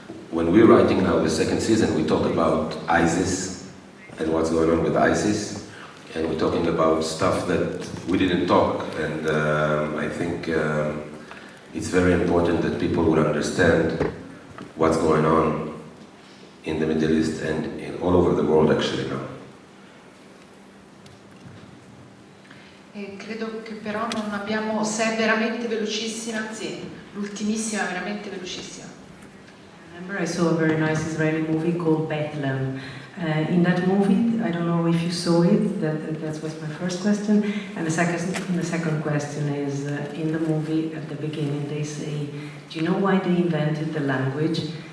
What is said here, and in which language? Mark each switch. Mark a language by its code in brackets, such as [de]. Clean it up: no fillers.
[en] When we're writing now the second season, we talk about ISIS and what's going on with ISIS, and we're talking about stuff that we didn't talk, and I think it's very important that people would understand what's going on in the Middle East and all over the world actually now. [it] Credo che però non abbiamo, se è veramente velocissima, sì, l'ultimissima è veramente velocissima. [en] I remember I saw a very nice Israeli movie called Bethlehem. In that movie, I don't know if you saw it, that was my first question. And the second question is, in the movie, at the beginning, they say, do you know why they invented the language?